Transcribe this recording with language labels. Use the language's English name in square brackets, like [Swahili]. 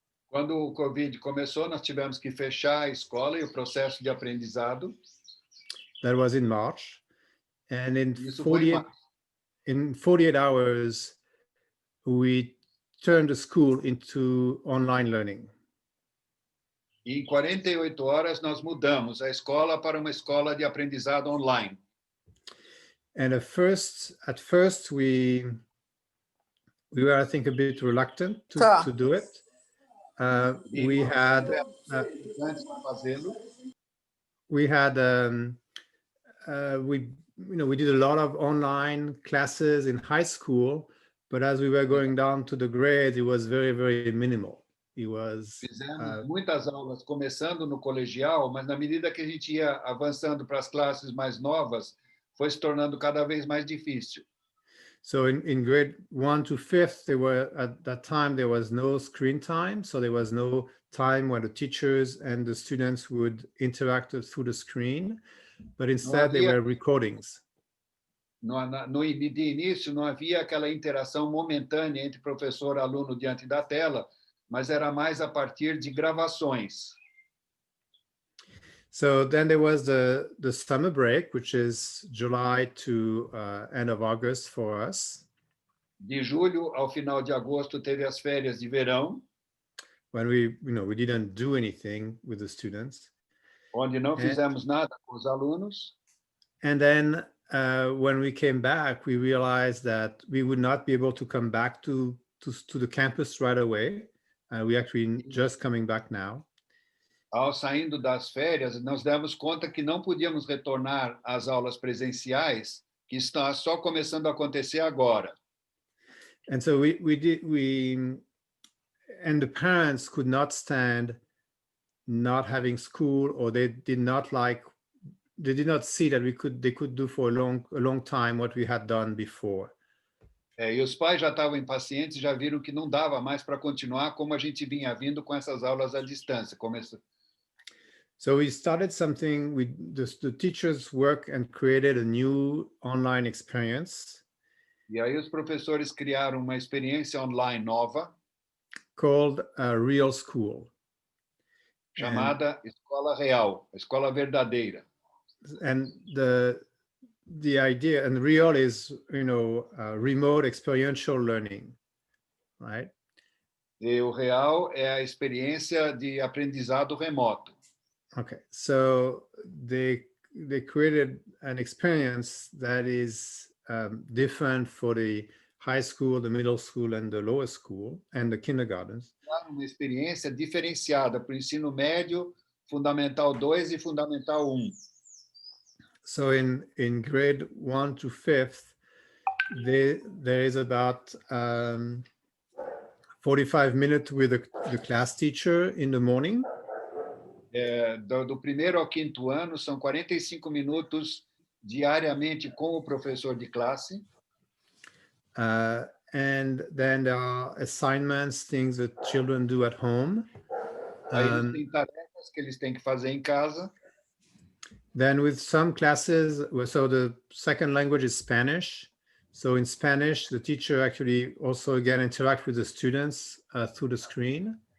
[Portuguese] Quando o Covid começou, nós tivemos que fechar a escola e o processo de aprendizado. [English] That was in March, and in [Portuguese] Isso foi em [English] 48 hours, we turned the school into online learning. [Portuguese] E em 48 horas nós mudamos a escola para uma escola de aprendizado online. [English] And at first we were, I think, a bit reluctant to do it. We did a lot of online classes in high school, but as we were going down to the grades, it was very, very minimal. [Portuguese] Fizemos muitas aulas começando no colegial, mas na medida que a gente ia avançando para as classes mais novas, foi se tornando cada vez mais difícil. [English] So in grade 1 to 5th, at that time there was no screen time, so there was no time where the teachers and the students would interact through the screen, but instead they were recordings. [Portuguese] De início não havia aquela interação momentânea entre professor e aluno diante da tela, mas era mais a partir de gravações. [English] So then there was the summer break, which is July to end of August for us. [Portuguese] De julho ao final de agosto teve as férias de verão. [English] When we didn't do anything with the students. [Portuguese] Onde não fizemos nada com os alunos. [English] And then when we came back, we realized that we would not be able to come back to the campus right away. We actually just coming back now. [Portuguese] Ao saindo das férias, nós demos conta que não podíamos retornar às aulas presenciais, que está só começando a acontecer agora. [English] And so and the parents could not stand not having school, or they did not see that they could do for a long time what we had done before. [Portuguese] E os pais já estavam impacientes, já viram que não dava mais para continuar como a gente vinha vindo com essas aulas à distância. [English] So we started something, the teachers worked and created a new online experience. [Portuguese] E aí os professores criaram uma experiência online nova. [English] Called Real School. [Portuguese] Chamada Escola Real, Escola Verdadeira. [English] And the the idea, and real is, remote experiential learning, right? [Portuguese] E o real é a experiência de aprendizado remoto. [English] Okay, so they created an experience that is different for the high school, the middle school, and the lower school, and the kindergartens. [Portuguese] Uma experiência diferenciada para o ensino médio, Fundamental 2 e Fundamental 1. [English] So in grade 1 to 5th, there is about 45 minutes with the class teacher in the morning. [Portuguese] Do primeiro ao quinto ano, são 45 minutos diariamente com o professor de classe. [English] And then there are assignments, things that children do at home. [Portuguese] Aí eles têm tarefas que eles têm que fazer em casa. [English] Then with some classes, so the second language is Spanish. So in Spanish, the teacher actually also again interact with the students through the screen.